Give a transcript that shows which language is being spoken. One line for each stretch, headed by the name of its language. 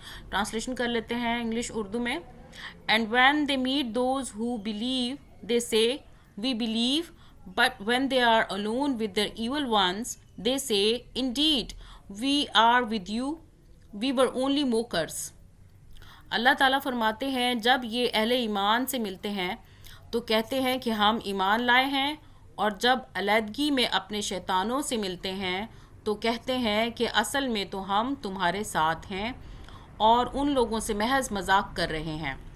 Urdu: Translation کر لیتے ہیں انگلش اردو میں.
English: And when they meet those who believe they say we believe, but when they are alone with their evil ones they say indeed we are with you, we were only mockers.
Urdu: اللہ تعالیٰ فرماتے ہیں جب یہ اہل ایمان سے ملتے ہیں تو کہتے ہیں کہ ہم ایمان لائے ہیں, اور جب علیحدگی میں اپنے شیطانوں سے ملتے ہیں تو کہتے ہیں کہ اصل میں تو ہم تمہارے ساتھ ہیں اور ان لوگوں سے محض مذاق کر رہے ہیں.